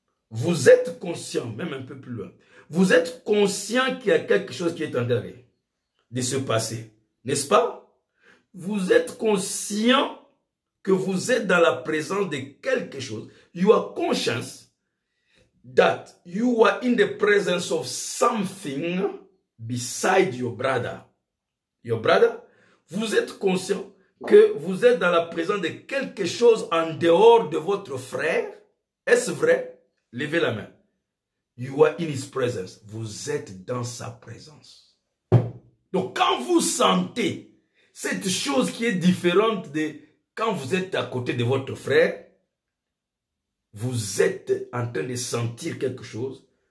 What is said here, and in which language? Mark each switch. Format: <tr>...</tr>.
<fr>Vous êtes conscient, même un peu plus loin, vous êtes conscient qu'il y a quelque chose qui est en train de se passer, n'est-ce pas? Vous êtes conscient que vous êtes dans la présence de quelque chose.</fr> <en>You are conscious that you are in the presence of something beside your brother. Your brother,</en> <fr>vous êtes conscient que vous êtes dans la présence de quelque chose en dehors de votre frère. Est-ce vrai? Levez la main.</fr> <en>You are in his presence.</en> <fr>Vous êtes dans sa présence. Donc quand vous sentez cette chose qui est différente de quand vous êtes à côté de votre frère, vous êtes en train de sentir quelque chose.</fr>